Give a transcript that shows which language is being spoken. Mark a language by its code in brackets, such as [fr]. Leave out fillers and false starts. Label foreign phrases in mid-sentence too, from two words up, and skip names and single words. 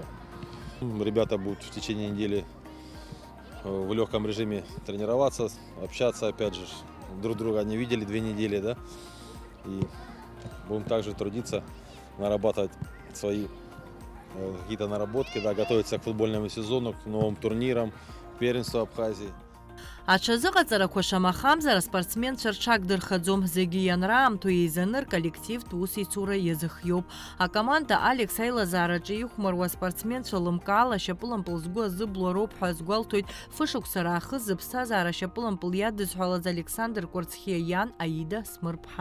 [ru] Ребята будут в течение недели в легком режиме тренироваться, общаться, опять же, друг друга не видели 2 недели, да, и будем также трудиться, нарабатывать свои какие-то наработки, да, готовиться к футбольному сезону, к новым турнирам, первенству Абхазии. [ab] Аҽазыҟаҵарақәа шамахамзар аспортсменцәа рҽагдырхаӡом. Зегьы ианраамҭоу еизаны рколлективтә усеицура иазыхиоуп. Акоманда Алекс аилазаараҿы ихәмаруа аспортсменцәа лымкаала ашьапылампыл згәы азыблуа роуп ҳәа азгәалҭоит. Фышықәса раахыс зыԥсҭазаара ашьапылампыл иадызҳәалаз Александр Кәарцхиа иан Аида Смырԥҳа.